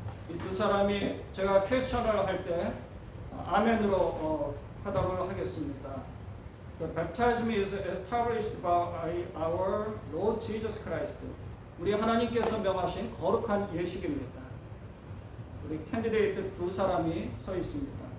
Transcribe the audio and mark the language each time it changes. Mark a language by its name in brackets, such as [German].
[Korean] 이 두 사람이 제가 퀘스천을 할 때 아멘으로 화답을 하겠습니다. [English] The baptism is established by our Lord Jesus Christ. [Korean] 우리 하나님께서 명하신 거룩한 예식입니다. 우리 캔디데이트 두 사람이 서 있습니다.